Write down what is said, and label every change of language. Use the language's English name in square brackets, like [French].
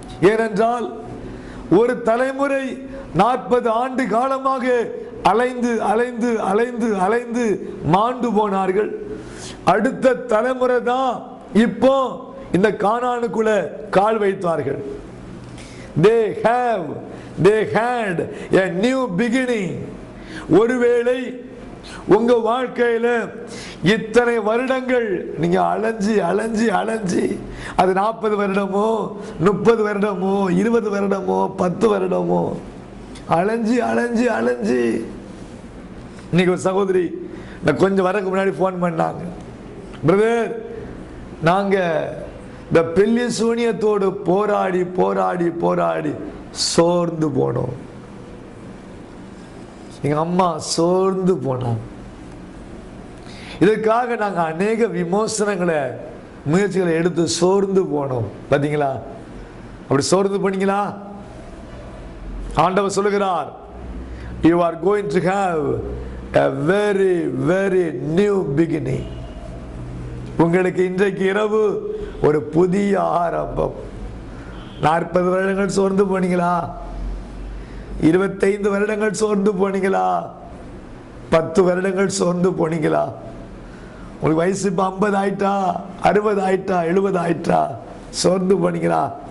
[Tamil] ஏனென்றால் ஒரு தலைமுறை 40 ஆண்டு காலமாக அலைந்து அலைந்து அலைந்து அலைந்து மாண்டு போனார்கள். அடுத்த தலைமுறை தான் இப்போ இந்த கானானுக்குள்ள கால் வைத்தார்கள். [English] they had a new beginning. [Tamil] ஒருவேளை உங்க வாழ்க்கையில இத்தனை வருடங்கள் நீங்க அலைஞ்சி அலைஞ்சி அலைஞ்சி, அது 40 வருடமோ 30 வருடமோ 20 வருடமோ 10 வருடமோ அலைஞ்சி அலைஞ்சி அலைஞ்சி. இன்னைக்கு ஒரு சகோதரி நான் கொஞ்சம் வரக்கு முன்னாடி ஃபோன் பண்ணாங்க, பிரதர் நாங்க இந்த பெரிய சூனியத்தோடு போராடி போராடி போராடி சோர்ந்து போனோம். எங்க அம்மா சோர்ந்து போனோம். இதற்காக நாங்க அநேக விமோசனங்களை முயற்சிகளை எடுத்து சோர்ந்து போனோம். பாத்தீங்களா? அப்படி சோர்ந்து போனீங்களா? ஆண்டவர் சொல்லுகிறார், [English] you are going to have a very very new beginning. [Tamil] உங்களுக்கு இன்றைக்கு இரவு ஒரு புதிய ஆரம்பம். 40 வருடங்கள் சோர்ந்து போனீங்களா? 25 வருடங்கள் சோர்ந்து போனீங்களா? 10 வருடங்கள் சோர்ந்து போனீங்களா? உங்களுக்கு வயசு இப்போ 50 ஆயிட்டா, 60 ஆயிட்டா, 70 ஆயிட்டா, சோர்ந்து போனீங்களா?